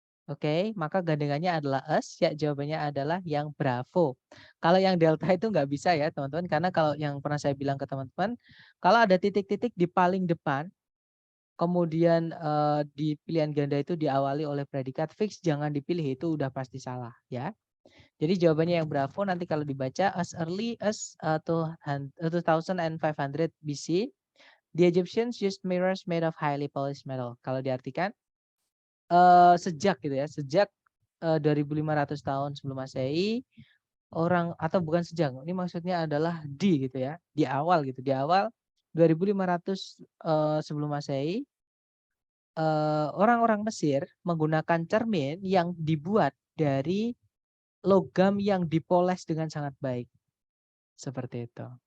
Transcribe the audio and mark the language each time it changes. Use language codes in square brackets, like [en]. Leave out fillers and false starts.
[id] Oke, maka gandengannya adalah us, ya jawabannya adalah yang bravo. Kalau yang delta itu nggak bisa ya teman-teman, karena kalau yang pernah saya bilang ke teman-teman, kalau ada titik-titik di paling depan, kemudian di pilihan ganda itu diawali oleh predikat fix, jangan dipilih, itu udah pasti salah ya. Jadi jawabannya yang bravo nanti kalau dibaca [en] as early as 2500 BC, the Egyptians used mirrors made of highly polished metal. [id] Kalau diartikan sejak gitu ya, sejak 2500 tahun sebelum Masehi, orang atau bukan sejak, ini maksudnya adalah di gitu ya, di awal gitu, di awal 2500 sebelum Masehi, orang-orang Mesir menggunakan cermin yang dibuat dari logam yang dipoles dengan sangat baik. Seperti itu.